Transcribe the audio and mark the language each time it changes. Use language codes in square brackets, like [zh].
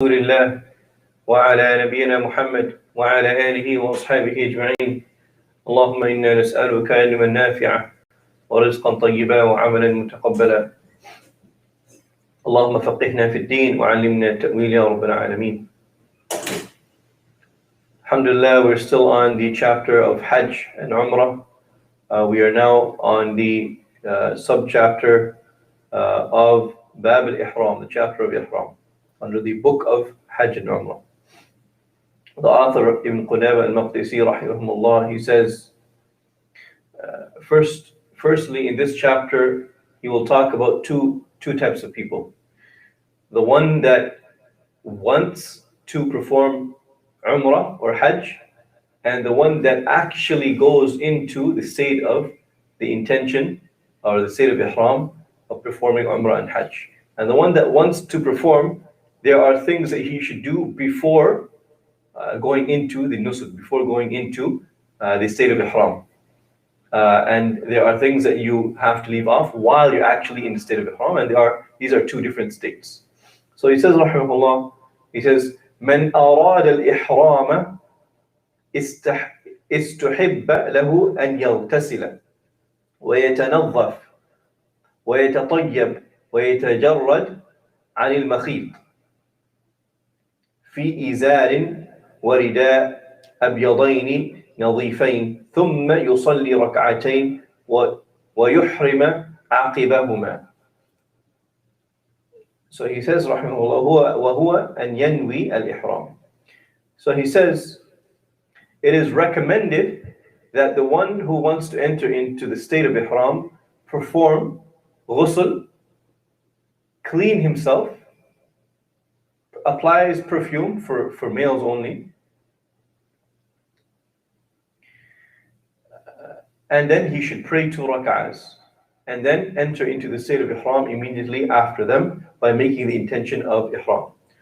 [ar] رسول الله وعلى نبينا محمد وعلى آله وأصحابه أجمعين. اللهم إنا نسألك علما نافعا ورزقا طيبا وعملا متقبلا. اللهم فقهنا في الدين وعلمنا التأويل يا رب العالمين. [en] Alhamdulillah, we're still on the chapter of Hajj and Umrah. We are now on the sub-chapter of Bab al-Ihram, the chapter of Ihram, under the book of Hajj and Umrah. The author Ibn Qudama al-Maqdisi rahimahullah, he says, firstly in this chapter he will talk about two types of people. The one that wants to perform Umrah or Hajj, and the one that actually goes into the state of the intention or the state of Ihram of performing Umrah and Hajj. And the one that wants to perform, there are things that he should do before going into the nusuk, before going into the state of Ihram. And there are things that you have to leave off while you're actually in the state of Ihram, and these are two different states. So he says, rahimahullah, he says, [ar] من أراد الإحرام استحب له أن يغتسل ويتنظف ويتطيب ويتجرد عن المخيط في إزار ورداء أبيضين نظيفين ثم يصلي ركعتين ويحرم عقبهما. [en] So he says, rahimahullah, [ar] وهو أن ينوي الإحرام. [en] So he says, it is recommended that the one who wants to enter into the state of Ihram perform ghusl, clean himself, applies perfume for males only, and then he should pray 2 rak'ahs, and then enter into the state of Ihram immediately after them by making the intention of Ihram.